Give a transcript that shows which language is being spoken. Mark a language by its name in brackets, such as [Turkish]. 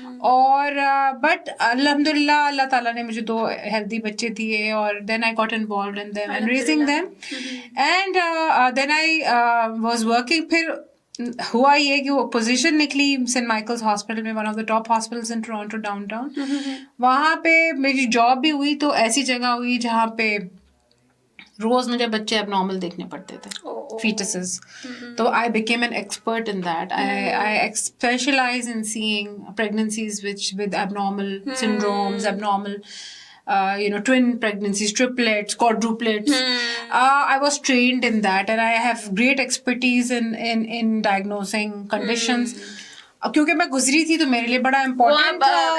[Urdu] اور بٹ الحمد للہ اللہ تعالیٰ نے مجھے 2 ہیلدی بچے دیے، [English] اور then I got involved in them and raising them, and then I was working. [Urdu] پھر ہوا یہ کہ وہ پوزیشن نکلی سینٹ مائیکلز ہاسپٹل میں, [English] One of the top hospitals in Toronto downtown ٹاؤن. [Urdu] وہاں پہ میری جاب بھی ہوئی تو ایسی جگہ ہوئی جہاں پہ روز مجھے بچے اب نارمل دیکھنے پڑتے تھے, فیٹسز. [English] تو I became an expert in that. I specialize in seeing pregnancies with abnormal syndromes, abnormal twin pregnancies, triplets, quadruplets. I was trained in that and I have great expertise in diagnosing conditions. [Urdu] کیونکہ میں گزری تھی تو میرے لیے بڑا important تھا.